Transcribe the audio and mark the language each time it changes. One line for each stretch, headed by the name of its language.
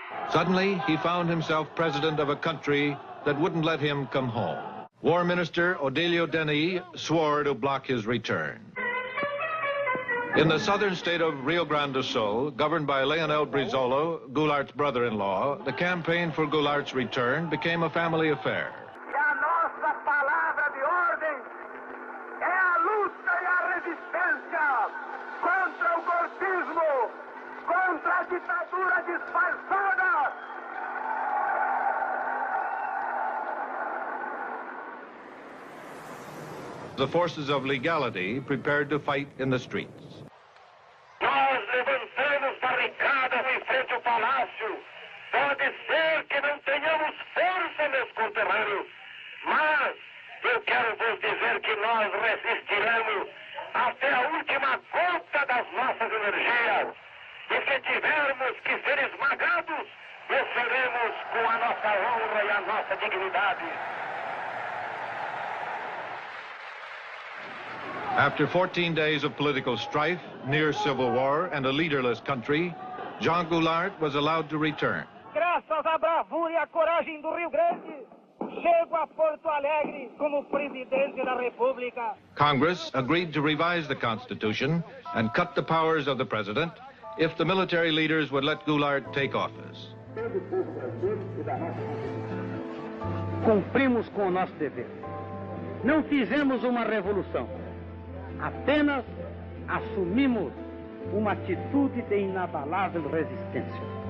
English: Suddenly, he found himself president of a country that wouldn't let him come home. War Minister Odilio Denis swore to block his return. In the southern state of Rio Grande do Sul, governed by Leonel Brizola, Goulart's brother-in-law, the campaign for Goulart's return became a family affair.
Portuguese: A nossa palavra de ordem é a luta e a resistência contra o golpismo, contra a ditadura disfarçada.
English: The forces of legality prepared to fight in the streets.
Portuguese: Nós levantamos barricadas em frente ao palácio. Pode ser que não tenhamos força, meus conterrâneos, mas eu quero vos dizer que nós resistiremos até a última gota das nossas energias. E se tivermos que ser esmagados, o seremos com a nossa honra e a nossa dignidade.
English: After 14 days of political strife, near civil war, and a leaderless country, Jean Goulart was allowed to return.
Portuguese: Graças à bravura e à coragem do Rio Grande, chego a Porto Alegre como presidente da República.
English: Congress agreed to revise the Constitution and cut the powers of the president if the military leaders would let Goulart take office.
Portuguese: Cumprimos com o nosso dever. Não fizemos uma revolução. Apenas assumimos uma atitude de inabalável resistência.